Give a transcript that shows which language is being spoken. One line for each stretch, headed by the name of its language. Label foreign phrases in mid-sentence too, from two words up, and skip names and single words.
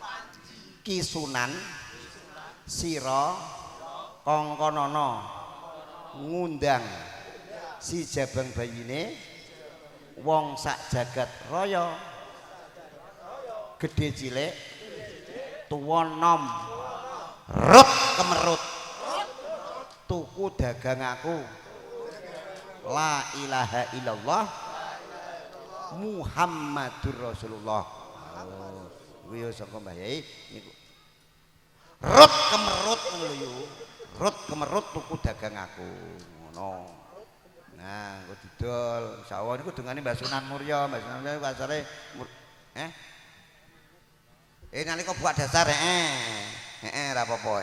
Javanese: Ki Sunan Sira kongkonono ngundang si jabang bayine wong sak jagat raya gede cilik tuwa nom rut kemerut tuku dagang aku
Arabic: لا إله إلا الله محمد رسول الله.
Javanese: Oh, kuwi yo saka Mbah Yai niku. Rut kemerut ngono lho. Rut kemerut tuku dagang aku. Ngono. Nah, kok didol insyaallah niku dungane Mbah Sunan Mulya, Mbah Sunan Mulya asale nalika buat dasar ora apa-apa.